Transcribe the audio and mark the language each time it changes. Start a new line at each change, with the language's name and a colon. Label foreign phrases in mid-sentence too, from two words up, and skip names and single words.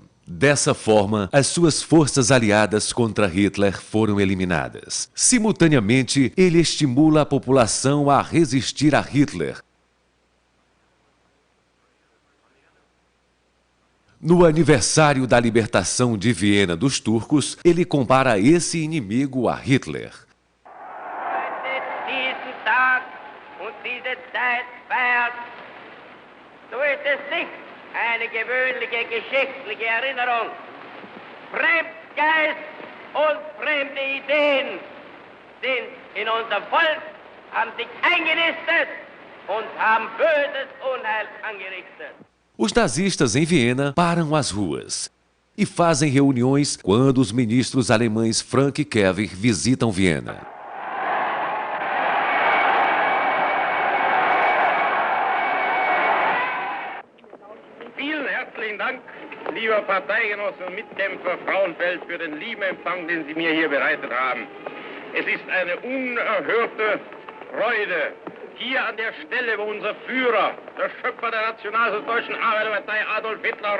Portuguese: Dessa forma, as suas forças aliadas contra Hitler foram eliminadas. Simultaneamente, ele estimula a população a resistir a Hitler. No aniversário da libertação de Viena dos turcos, ele compara esse inimigo a Hitler.
German: Diesen Tag und diese Zeit feiert, so ist es nicht eine gewöhnliche geschichtliche Erinnerung. Fremdgeist und fremde Ideen sind in unser Volk, haben sich eingenistet und haben böses Unheil angerichtet.
Portuguese: Os nazistas em Viena param as ruas e fazem reuniões quando os ministros alemães Frank e Kevin visitam Viena.
German: Vielen herzlichen Dank, lieber Parteigenosse und Mitkämpfer Frauenfeld, für den lieben Empfang, den Sie mir hier bereitet haben. Es ist eine unerhörte Freude, hier an der Stelle, wo unser Führer, der Schöpfer der Nationalsozialistischen Arbeiterpartei Adolf Hitler,